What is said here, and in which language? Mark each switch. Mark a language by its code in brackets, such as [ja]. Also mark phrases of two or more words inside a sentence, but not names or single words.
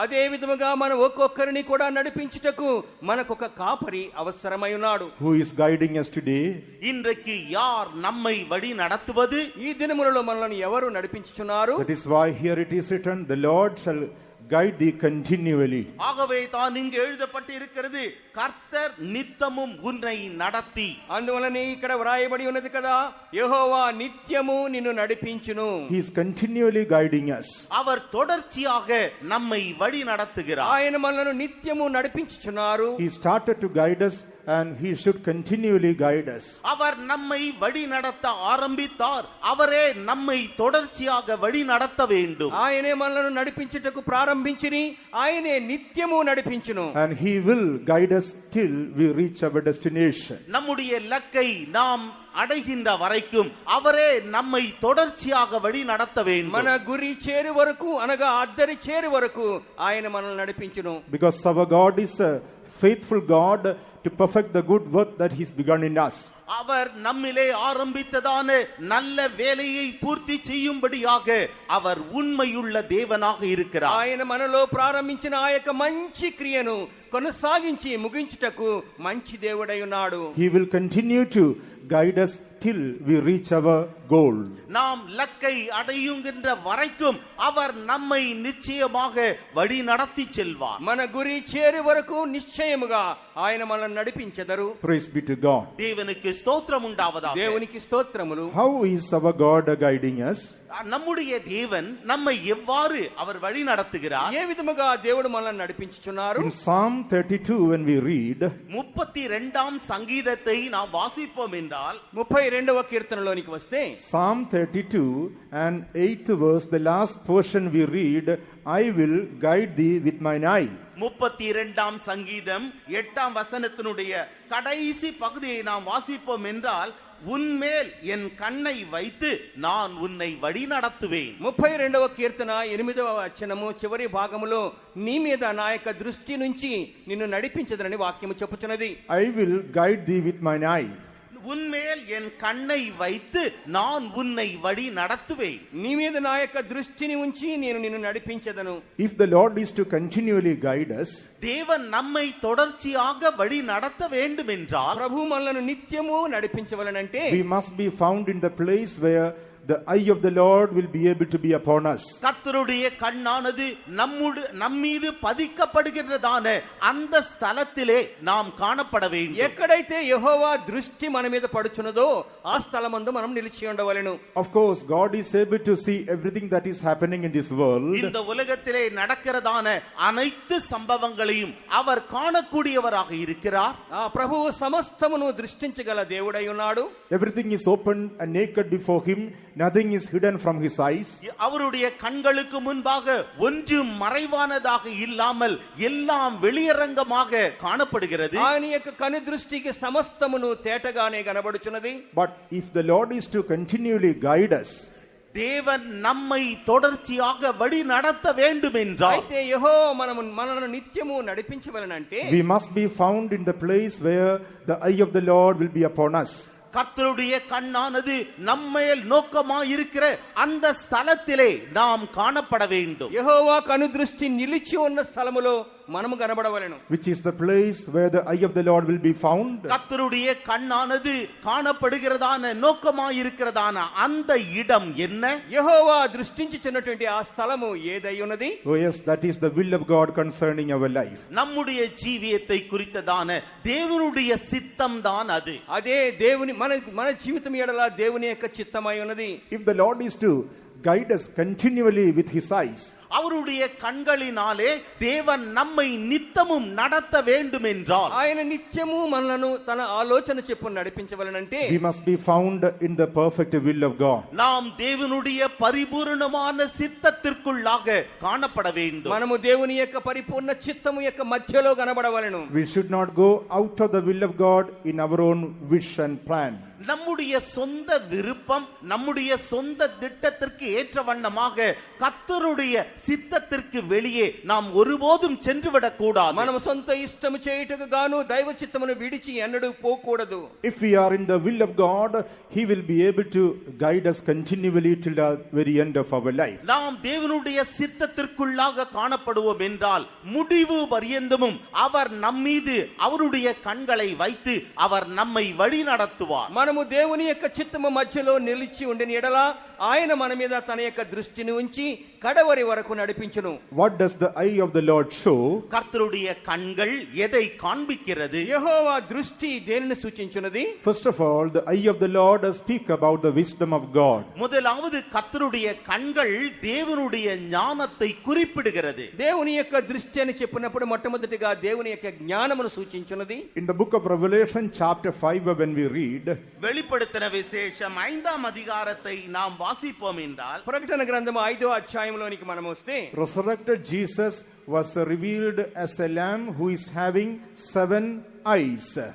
[te] అదే విధముగా మన ఒక్కొక్కరిని కూడా నడిపించుటకు మనకొక కాపరి అవసరమై ఉన్నాడు. [en] Who is guiding us today? [ta] இன்றைக்கு யார் நம்மை வழி நடத்துவது? [te] ఈ దినములలో మనల్ని ఎవరు నడిపించుచున్నారు? [en] That is why here it is written, the Lord shall guide thee continually. [ta] ஆகவே தான் இங்கு எழுதப்பட்டு இருக்கிறது, கர்த்தர் நித்தமும் உன்னை நடத்தி. [te] అందువలనే ఇక్కడ వ్రాయబడి ఉన్నది కదా, యెహోవా నిత్యము నిన్ను నడిపించును. [en] He is continually guiding us. [ta] அவர் தொடர்ச்சியாக நம்மை வழி நடத்துகிறார். [te] ఆయన మనల్ని నిత్యము నడిపించుచున్నారు. [en] He started to guide us and he should continually guide us. [ta] அவர் நம்மை வழி நடத்த ஆரம்பித்தார், அவரே நம்மை தொடர்ச்சியாக வழி நடத்த வேண்டும். [te] ఆయనే మనల్ని నడిపించుటకు ప్రారంభించిని, ఆయనే నిత్యము నడిపించును. [en] And he will guide us till we reach our destination. [ta] நம்முடைய இலக்கை நாம் அடைகின்ற வரைக்கும் அவரே நம்மை தொடர்ச்சியாக வழி நடத்த வேண்டும். [te] మన గురి చేరు వరకు అనగా అద్దరి చేరు వరకు ఆయన మనల్ని నడిపించును. [en] Because our God is a faithful God to perfect the good work that he's begun in us. [ta] அவர் நம்மிலே ஆரம்பித்ததான நல்ல வேலையை பூர்த்தி செய்யும்படியாக அவர் உண்மையுள்ள தேவனாக இருக்கிறார். [te] ఆయన మనలో ప్రారంభించిన ఆ యొక్క మంచి క్రియను కొనసాగించి ముగించుటకు మంచి దేవుడై ఉన్నాడు. [en] He will continue to guide us till we reach our goal. [ta] நாம் லக்கை அடையுகின்ற வரைக்கும் அவர் நம்மை நிச்சயமாக வழி நடத்தி செல்வார். [te] మన గురి చేరు వరకు నిశ్చయముగా ఆయన మనల్ని నడిపించెదరు. [en] Praise be to God. [ta] தேவனுக்கு ஸ்தோத்திரம் உண்டாவதாக. [te] దేవునికి స్తోత్రములు. [en] How is our God guiding us? [ta] நம்முடைய தேவன் நம்மை எவ்வாறு அவர் வழி நடத்துகிறார்? [te] ఏ విధముగా దేవుడు మనల్ని నడిపించుచున్నారు? [en] In Psalm 32 when we read, [ta] 32ஆம் சங்கீதத்தை நாம் வாசிப்போம் என்றால், [te] 32వ కీర్తనలోనికి వస్తే [en] Psalm 32 and 8th verse, the last portion we read, I will guide thee with mine eye. [ta] 32ஆம் சங்கீதம் 8ஆம் வசனத்தினுடைய கடைசி பகுதியை நாம் வாசிப்போம் என்றால், உன்மேல் என் கண்ணை வைத்து நான் உன்னை வழி நடத்துவேன். [te] 32వ కీర్తన 8వ వచనము చివరి భాగములో, నీ మీద నా యొక్క దృష్టి నుంచి నిన్ను నడిపించదనని వాక్యము చెప్పుచున్నది. [en] I will guide thee with mine eye. [ta] உன்மேல் என் கண்ணை வைத்து நான் உன்னை வழி நடத்துவேன். [te] నీ మీద నా యొక్క దృష్టిని ఉంచి నేను నిన్ను నడిపించదను. [en] If the Lord is to continually guide us, [ta] தேவன் நம்மை தொடர்ச்சியாக வழி நடத்த வேண்டும் என்றால், [te] ప్రభు మనల్ని నిత్యము నడిపించవలనంటే [en] we must be found in the place where the eye of the Lord will be able to be upon us. [ta] கர்த்தருடைய கண்ணானது நம்மீது பதிக்கப்படுகின்றதான அந்த ஸ்தலத்திலே நாம் காணப்பட வேண்டும். [te] ఎక్కడైతే యెహోవా దృష్టి మన మీద పడుచున్నదో ఆ స్థలమందు మనం నిలిచి ఉండవలెను. [en] Of course, God is able to see everything that is happening in this world. [ta] இந்த உலகத்திலே நடக்கிறதான அனைத்து சம்பவங்களையும் அவர் காணக்கூடியவராக இருக்கிறார். [te] ప్రభువు సమస్తమును దృష్టించగల దేవుడై ఉన్నాడు. [en] Everything is open and naked before him. Nothing is hidden from his eyes. [ta] அவருடைய கண்களுக்கு முன்பாக ஒன்றும் மறைவானதாக இல்லாமல் எல்லாம் வெளியரங்கமாக காணப்படுகிறது. [te] ఆయన యొక్క కను దృష్టికి సమస్తమును తేటగానే కనబడుచున్నది. [en] But if the Lord is to continually guide us, [ta] தேவன் நம்மை தொடர்ச்சியாக வழி நடத்த வேண்டும் என்றால், [te] అయితే యెహోవా మనల్ని నిత్యము నడిపించవలనంటే, [en] we must be found in the place where the eye of the Lord will be upon us. [ta] கர்த்தருடைய கண்ணானது நம்மேல் நோக்கமாயிருக்கிற அந்த ஸ்தலத்திலே நாம் காணப்பட வேண்டும். [te] యెహోవా కను దృష్టి నిలిచి ఉన్న స్థలములో మనము కనబడవలెను. [en] which is the place where the eye of the Lord will be found. [ta] கர்த்தருடைய கண்ணானது காணப்படுகிறதான நோக்கமாயிருக்கிறதான அந்த இடம் என்ன? [te] యెహోవా దృష్టించుచున్నటువంటి ఆ స్థలము ఏదై ఉన్నది? [en] Oh yes, that is the will of God concerning our life. [ta] நம்முடைய ஜீவியத்தை குறித்ததான தேவனுடைய சித்தம் தான் அது. [te] అదే దేవుని మన జీవితం ఎడల దేవుని యొక్క చిత్తమై ఉన్నది. [en] If the Lord is to guide us continually with his eyes, [ta] அவருடைய கண்களினாலே தேவன் நம்மை நித்தமும் நடத்த வேண்டும் என்றால், [te] ఆయన నిత్యము మనలను తన ఆలోచన చెప్పున నడిపించవలనంటే, [en] we must be found in the perfect will of God. [ta] நாம் தேவனுடைய பரிபூரணமான சித்தத்திற்குள்ளாக காணப்பட வேண்டும். [te] మనము దేవుని యొక్క పరిపూర్ణ చిత్తము యొక్క మధ్యలో కనబడవలెను. [en] We should not go out of the will of God in our own wish and plan. [ta] நம்முடைய சொந்த விருப்பம், நம்முடைய சொந்த திட்டத்திற்கு ஏற்ற வண்ணமாக கர்த்தருடைய சித்தத்திற்கு வெளியே நாம் ஒருபோதும் சென்றுவிடக் கூடாது. [te] మనము సొంత ఇష్టము చేయుటకు గాను దైవ చిత్తమును విడిచి ఎన్నడూ పోకూడదు. [en] If we are in the will of God, he will be able to guide us continually till the very end of our life. [ta] நாம் தேவனுடைய சித்தத்திற்குள்ளாக காணப்படுவோம் என்றால் முடிவு பரியந்தமும் அவர் நம்மீது அவருடைய கண்களை வைத்து அவர் நம்மை வழி நடத்துவார். [te] మనము దేవుని యొక్క చిత్తము మధ్యలో నిలిచి ఉండిన ఎడల ఆయన మన మీద తన యొక్క దృష్టిని ఉంచి కడవరి వరకు నడిపించును. [en] What does the eye of the Lord show? [ta] கர்த்தருடைய கண்கள் எதை காண்பிக்கிறது? [te] యెహోవా దృష్టి దేనిని సూచించున్నది? [en] First of all, the eye of the Lord speak about the wisdom of God. [ta] முதலாவது கர்த்தருடைய கண்கள் தேவனுடைய ஞானத்தை குறிப்பிடுகிறது. [te] దేవుని యొక్క దృష్టి అని చెప్పినప్పుడు మొట్టమొదటిగా దేవుని యొక్క జ్ఞానమును సూచించున్నది. [en] In the book of Revelation chapter 5, when we read, [ta] வெளிப்படுத்தின விசேஷம் 5ஆம் அதிகாரத்தை நாம் வாசிப்போம் என்றால், [te] ప్రకటన గ్రంథము 5వ అధ్యాయంలోనికి మనం వస్తే, [en] resurrected Jesus was revealed as a lamb who is having 7 eyes.